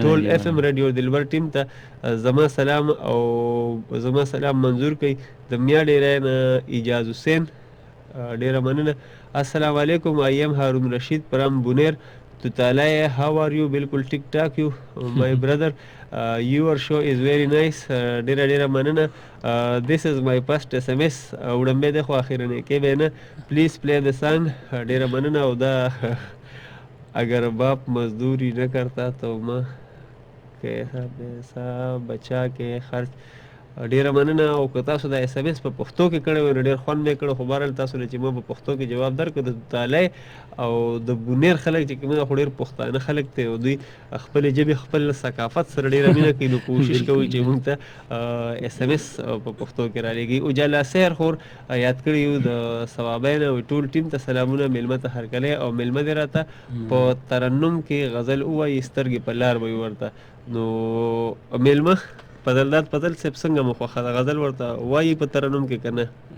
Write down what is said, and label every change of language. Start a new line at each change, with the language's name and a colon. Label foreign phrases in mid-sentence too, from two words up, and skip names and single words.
Pashto: ټول اف ام رادیو دلبر ټیم ته زما سلام او زما سلام منظور کوي د میا ډیرای نه اجاز حسین، ډیره مننه.
Arabic: السلام علیکم،
English: I am هارون رشید فرام بونیر توتالای، how are you?
Pashto: بالکل ټیک ټاک
English: you my brother, your show is very nice,
Pashto: ډیره مننه.
English: this is my first SMS,
Pashto: وړاندې دی خو اخیرنی کې به نه،
English: please play the song,
Pashto: ډیره مننه.
Urdu: او دا اگر باپ مزدوری نہ کرتا تو ماں کیسا پیسہ بچا کے خرچ،
Pashto: ډیره مننه. او که تاسو د اس ام اس په پښتو کې کړی وی نو ډېر خوند مې کړی، خو بهرحال تاسو له چې ما په پښتو کې جواب درکړو. د توتالی او د بونیر خلک چې کوم خو ډېر پښتانه خلک دی او دوی خپلې ژبې خپل ثقافت سره ډېره مینه کوي، نو کوشش کوي چې موږ ته اس ام اس په پښتو کې رالېږي. اجالا سیر خور یاد کړي یو د ثوابین او ټول ټیم ته سلامونه، میلمه ته هرکلی او میلمه دې راته په ترنم کې غزل ووایي، سترګې په لار به وي ورته. نو میلمه فضلداد فضل صاحب څنګه مو خوښه ده، غزل ورته وایي په ترنم کې که نه؟